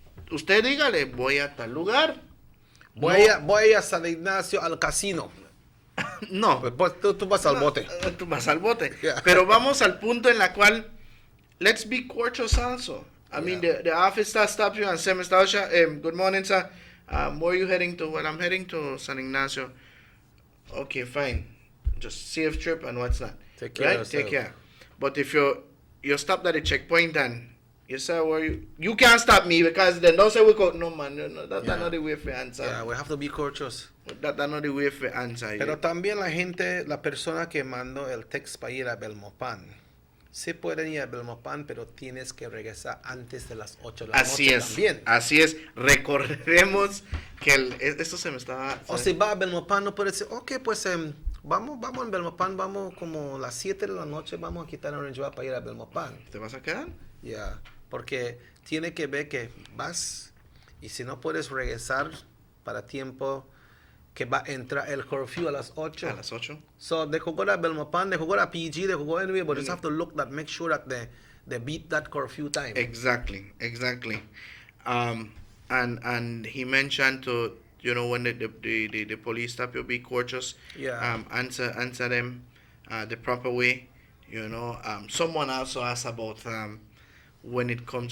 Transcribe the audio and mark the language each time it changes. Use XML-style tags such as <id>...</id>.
<es>Usted dígale, voy a tal lugar. Voy a San Ignacio al casino. No. Pues tú vas al bote. Tú vas al bote.</es> <en>Yeah.</en> <es>Pero vamos al punto en la cual,</es> <en>let's be courteous also. I mean, the office staff stops you and says, Mr. Osha, good morning, sir. Where are you heading to? Well, I'm heading to San Ignacio. Okay, fine. Just safe trip and what's not. Take care. Right? Take care. But if you're stopped at a checkpoint and you say, where you can't stop me, because then don't say we go. No, man, no, that's not the way for answer. Yeah, we have to be courteous. That's not the way for answer.</en> <es>Pero también la persona que mandó el text para ir a Belmopan, sí pueden ir a Belmopan, pero tienes que regresar antes de las 8 de la noche también. Así es. Recordemos que esto se me estaba... O si va a Belmopan, no puede decir, ok, pues vamos en Belmopan, vamos como las 7 de la noche, vamos a quitar el Orange Walk para ir a Belmopan. ¿Te vas a quedar? Ya, porque tiene que ver que vas, y si no puedes regresar para tiempo que va a entrar el curfew a las 8. A las 8.</es> <en>So they could go to Belmopan, they could go to PG, they could go anywhere, but just have to look that, make sure that they beat that curfew time. Exactly. And he mentioned to, you know, when the police stop you, be courteous. Yeah. Answer them the proper way. You know, someone also asked about when it comes.</en>